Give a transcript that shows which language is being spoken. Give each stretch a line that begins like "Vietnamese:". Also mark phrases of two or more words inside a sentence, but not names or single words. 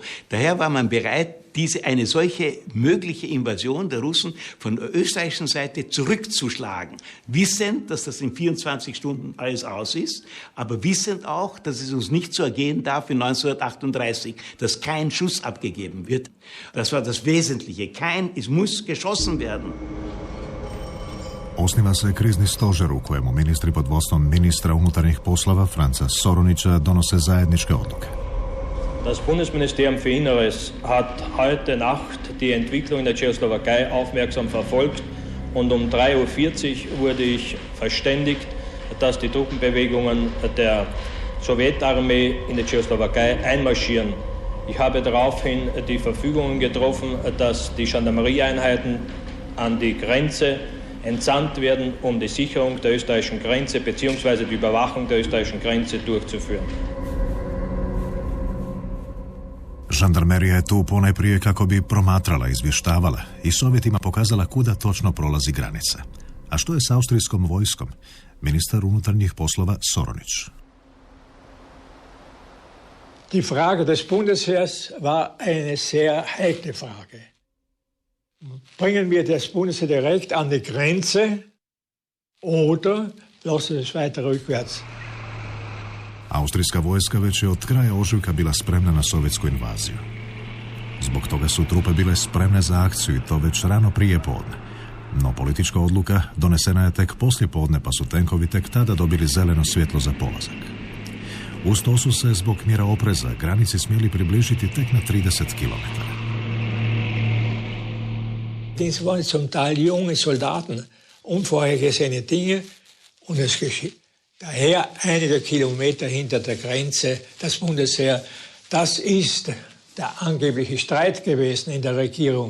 German: Daher war man bereit, eine solche mögliche Invasion der Russen von der österreichischen Seite zurückzuschlagen. Wissend, dass das in 24 Stunden alles aus ist, aber wissend auch, dass es uns nicht so ergehen darf wie 1938, dass kein Schuss abgegeben wird. Das war das Wesentliche. Es muss geschossen werden.
Croatian: Osniva se krizni stožer u kojemu ministri pod vodstvom ministra unutarnjih poslova Franca Soronića donose zajedničke odluke.
German: Das Bundesministerium für Inneres hat heute Nacht die Entwicklung in der Tschechoslowakei aufmerksam verfolgt und um 3:40 Uhr wurde ich verständigt, dass die Truppenbewegungen der Sowjetarmee in der Tschechoslowakei einmarschieren. Ich habe daraufhin die Verfügungen getroffen, dass die Gendarmerieeinheiten an die Grenze entsandt werden, um die Sicherung der österreichischen Grenze bzw. die Überwachung der österreichischen Grenze durchzuführen.
Croatian: Žandarmerija je tu ponajprije kako bi promatrala, izvještavala i Sovjetima pokazala kuda točno prolazi granica. A što je s austrijskom vojskom? Ministar unutarnjih poslova Soronić.
German: Die Frage des Bundesheers war eine sehr heikle Frage. Bringen wir das Bundesheer direkt an die Grenze oder lassen wir es weiter rückwärts?
Croatian: Austrijska vojska već je od kraja ožujka bila spremna na sovjetsku invaziju. Zbog toga su trupe bile spremne za akciju i to već rano prije podne. No politička odluka donesena je tek poslije podne, pa su tenkovi tek tada dobili zeleno svjetlo za polazak. Uz to su se zbog mjera opreza granici smjeli približiti tek na 30 km.
German: Das waren zum Teil junge Soldaten, unvorhergesehene Dinge und es geschieht. Daher einige Kilometer hinter der Grenze, das Bundesheer, das ist der angebliche Streit gewesen in der Regierung.